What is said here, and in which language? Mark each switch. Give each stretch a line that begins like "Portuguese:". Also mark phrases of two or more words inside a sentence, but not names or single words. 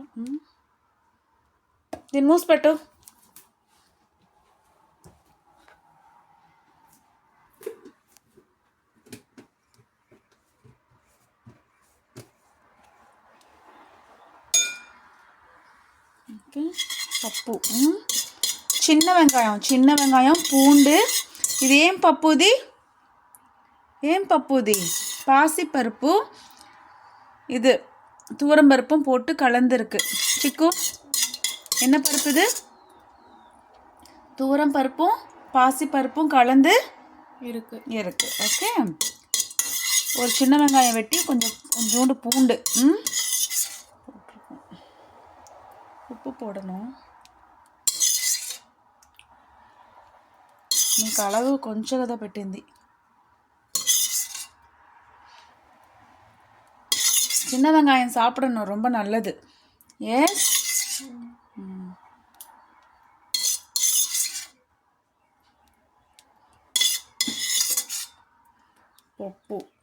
Telugu: దీన్ని మూసిపెట్టు. ఓకే, పప్పు.
Tamil: சின்ன வெங்காயம் பூண்டு.
Telugu: ఇది ఏం పప్పుది?
Tamil: பாசி பருப்பு. இது துவரம் பருப்பும் போட்டு கலந்துருக்கு. சிக்கு, என்ன பருப்பு இது? துவரம் பருப்பும் பாசி பருப்பும் கலந்து இருக்கு. ஓகே, ஒரு சின்ன வெங்காயம் வெட்டி கொஞ்சோண்டு பூண்டு. உப்பு போடணும்.
Telugu: నీకు అలగు కొంచెం కదా పెట్టింది.
Tamil: சின்ன வெங்காயம் சாப்பிடணும், ரொம்ப நல்லது.
Telugu: எஸ், పప్పు.